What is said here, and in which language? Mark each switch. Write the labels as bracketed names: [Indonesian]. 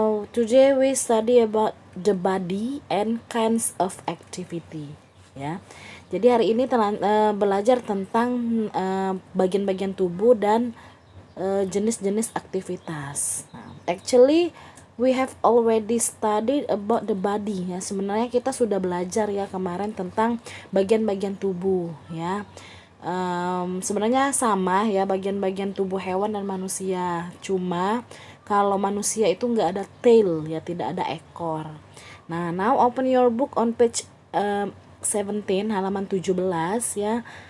[English] Today we study about the body and kinds of activity ya. [Indonesian] Jadi hari ini belajar tentang bagian-bagian tubuh dan jenis-jenis aktivitas. [English] Actually we have already studied about the body ya. [Indonesian] Sebenarnya kita sudah belajar ya kemarin tentang bagian-bagian tubuh ya. Sebenarnya sama ya bagian-bagian tubuh hewan dan manusia, cuma kalau manusia itu nggak ada tail ya, tidak ada ekor. [English] Nah, now open your book on page 17 [Indonesian] halaman 17 ya.